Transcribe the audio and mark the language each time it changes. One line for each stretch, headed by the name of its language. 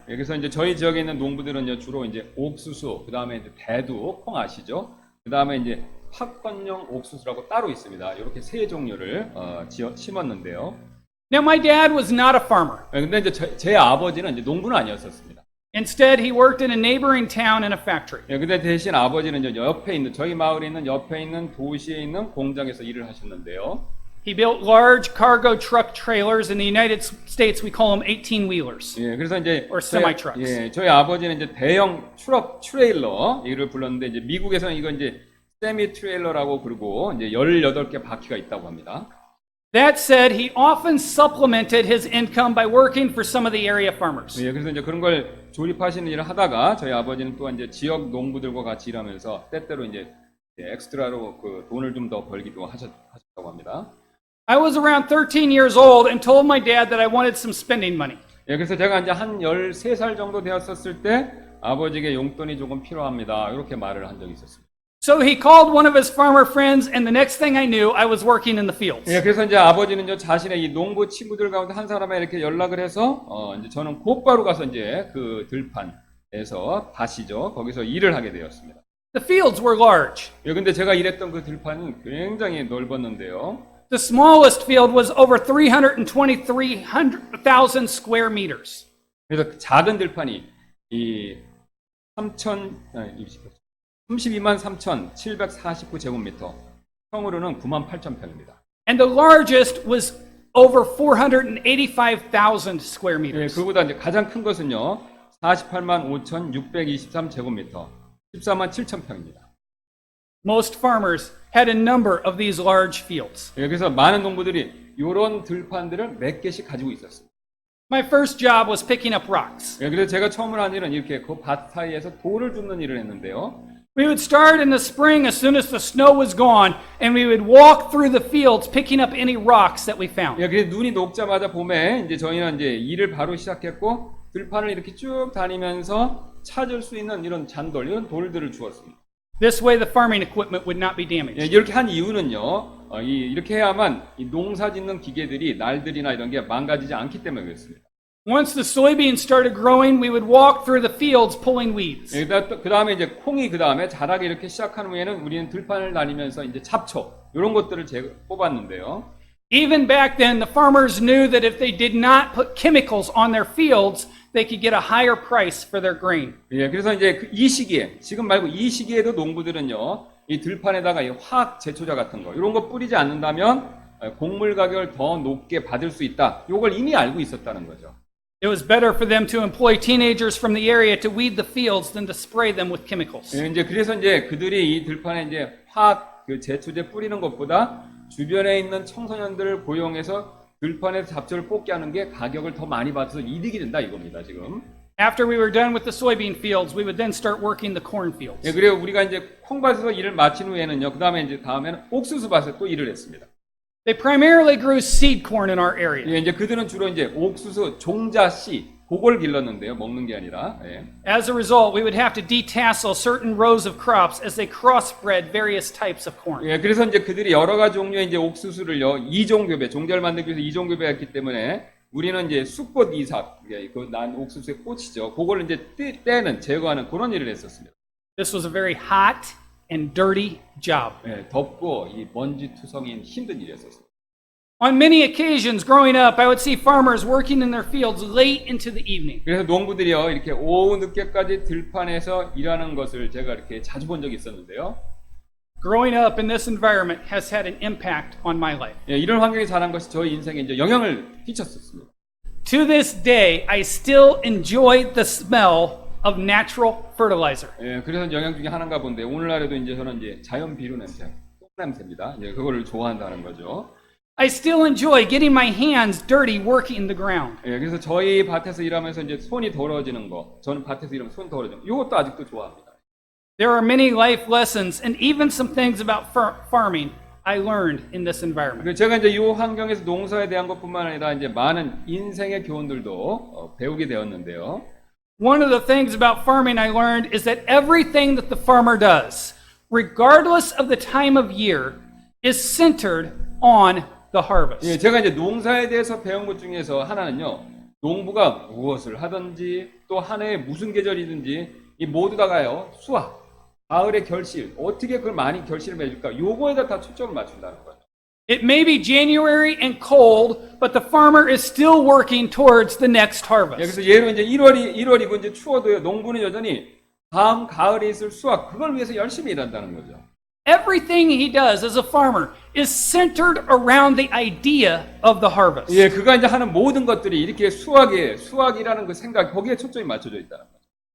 Korean: 그래서 이제 저희 지역에 있는 농부들은 주로 이제 옥수수, 그 다음에 이제 대두, 콩 아시죠? 그 다음에 이제 팝콘용 옥수수라고 따로 있습니다. 이렇게 세 종류를 심었는데요.
English: Now my dad was not a farmer.
Korean: 근데 이제 제 아버지는 이제 농부는 아니었었습니다.
English: Instead, he worked in a neighboring town in a factory.
Korean: 근데 대신 아버지는 이제 옆에 있는 저희 마을에 있는 옆에 있는 도시에 있는 공장에서 일을 하셨는데요.
English: He built large cargo truck trailers. In the United States, we call them 18-wheelers.
Korean: 예, 그래서 이제
English: or semi-trucks.
Korean: 예, 저희 아버지는 이제 대형 트레일러 이를 불렀는데 이제 미국에서는 이거 이제 세미 트레일러라고 부르고 이제 18개 바퀴가 있다고 합니다.
English: That said, he often supplemented his income by working for some of the area farmers.
Korean: 예, 그래서 이제 그런 걸 조립하시는 일을 하다가 저희 아버지는 또한 이제 지역 농부들과 같이 일하면서 때때로 이제 엑스트라로 그 돈을 좀 더 벌기도 하셨다고 합니다.
English: I was around 13 years old and told my dad that I wanted some spending money.
Korean: 예, 그래서 제가 이제 한 13살 정도 되었었을 때 아버지에게 용돈이 조금 필요합니다. 이렇게 말을 한 적이 있었습니다.
English: So he called one of his farmer friends, and the next thing I knew, I was working in the fields.
Korean: 예, 그래서 이제 아버지는 이제 자신의 이 농부 친구들 가운데 한 사람에 이렇게 연락을 해서 이제 저는 곧바로 가서 이제 그 들판에서 밭이죠. 거기서 일을 하게 되었습니다.
English: The fields were large.
Korean: 예, 근데 제가 일했던 그 들판은 굉장히 넓었는데요.
English: The smallest field was over 323,000 square meters.
Korean: 그래서 그 작은 들판이 이 32만 3,749제곱미터, 평으로는 9만 8천 평입니다.
English: And the largest was over 485,000 square
Korean: 예,
English: meters.
Korean: 그보다 이제 가장 큰 것은요, 48만 5,623제곱미터, 14만 7천 평입니다.
English: Most farmers had a number of these large fields.
Korean: 예, 그래서 많은 농부들이 이런 들판들을 몇 개씩 가지고 있었습니다.
English: My first job was picking up rocks.
Korean: 예, 그래서 제가 처음으로 한 일은 이렇게 그 밭 사이에서 돌을 줍는 일을 했는데요.
English: We would start in the spring as soon as the snow was gone, and we would walk through the fields picking up any rocks that we found.
Korean: 예, 그래서 눈이 녹자마자 봄에 이제 저희는 이제 일을 바로 시작했고, 들판을 이렇게 쭉 다니면서 찾을 수 있는 이런 잔돌, 이런 돌들을 주었습니다.
English: This way the farming equipment would not be
Korean: 예,
English: damaged.
Korean: 이렇게 한 이유는요, 이렇게 해야만 이 농사 짓는 기계들이 날들이나 이런 게 망가지지 않기 때문에 그렇습니다.
English: Once the soybeans started growing, we would walk through the fields pulling weeds.
Korean: 예, 그 다음에 이제 콩이 그 다음에 자라기 이렇게 시작한 후에는 우리는 들판을 다니면서 이제 잡초, 이런 것들을 뽑았는데요.
English: Even back then, the farmers knew that if they did not put chemicals on their fields, they could get a higher price for their grain.
Korean: 예, 그래서 이제 이 시기에, 지금 말고 이 시기에도 농부들은요, 이 들판에다가 이 화학 제초제 같은 거, 이런 거 뿌리지 않는다면 곡물 가격을 더 높게 받을 수 있다. 이걸 이미 알고 있었다는 거죠.
English: It was better for them to employ teenagers from the area to weed the fields than to spray them with chemicals.
Korean: 예, 이제 그래서 이제 그들이 이 들판에 이제 화학 그 제초제 뿌리는 것보다 주변에 있는 청소년들을 고용해서 들판에서 잡초를 뽑게 하는 게 가격을 더 많이 받아서 이득이 된다 이겁니다, 지금.
English: After we were done with the soybean fields, we would then start working the corn fields.
Korean: 예, 그리고 우리가 이제 콩밭에서 일을 마친 후에는요, 그 다음에 이제 다음에는 옥수수 밭에 또 일을 했습니다.
English: They primarily grew seed corn in our area.
Korean: 예, 이제 그들은 주로 이제 옥수수 종자 씨, 그걸 길렀는데요, 먹는 게 아니라. 예.
English: As a result, we would have to detassel certain rows of crops as they crossbred various types of corn.
Korean: 예, 그래서 이제 그들이 여러 가지 종류의 이제 옥수수를요, 이종교배, 종자를 만들기 위해서 이종교배했기 때문에 우리는 이제 쑥꽃 이삭, 그 난 옥수수의 꽃이죠. 그걸 이제 떼는, 제거하는 그런 일을 했었습니다.
English: This was a very hot and dirty job.
Korean: 예, 덥고 이 먼지 투성인 힘든 일이었었어요.
English: On many occasions growing up, I would see farmers working in their fields late into the evening.
Korean: 그래서 농부들이요, 이렇게 오후 늦게까지 들판에서 일하는 것을 제가 이렇게 자주 본 적이 있었는데요.
English: Growing up in this environment has had an impact on my life.
Korean: 예, 이런 환경에 자란 것이 저희 인생에 이제 영향을 끼쳤었습니다.
English: To this day, I still enjoy the smell of natural fertilizer.
Korean: 예, 그래서 영향 중에 하나인가 본데 오늘날에도 이제 저는 이제 자연 비료 냄새, 똥 냄새입니다. 이제 그거를 좋아한다는 거죠.
English: I still enjoy getting my hands dirty working the ground.
Korean: 예, 그래서 저희 밭에서 일하면서 이제 손이 더러워지는 거, 저는 밭에서 일하면 손 더러워지는 거, 이것도 아직도 좋아합니다.
English: There are many life lessons and even some things about farming I learned in this environment.
Korean: 제가 이제 이 환경에서 농사에 대한 것뿐만 아니라 이제 많은 인생의 교훈들도 배우게 되었는데요.
English: One of the things about farming I learned is that everything that the farmer does, regardless of the time of year, is centered on the harvest.
Korean: 예, 제가 이제 농사에 대해서 배운 것 중에서 하나는요, 농부가 무엇을 하든지 또 한 해에 무슨 계절이든지 이 모두 다가요, 수확, 가을의 결실, 어떻게 그걸 많이 결실을 맺을까, 요거에다 다 초점을 맞춘다는 거죠.
English: It may be January and cold, but the farmer is still working towards the next
Korean: 예,
English: harvest.
Korean: 그래서 예로 이제 1월이고 이제 추워도요, 농부는 여전히 다음 가을에 있을 수확, 그걸 위해서 열심히 일한다는 거죠.
English: Everything he does as a farmer is centered around the idea of the harvest.
Korean: 예, 그가 이제 하는 모든 것들이 이렇게 수확이라는 그 생각, 거기에 초점이 맞춰져 있다는 거죠.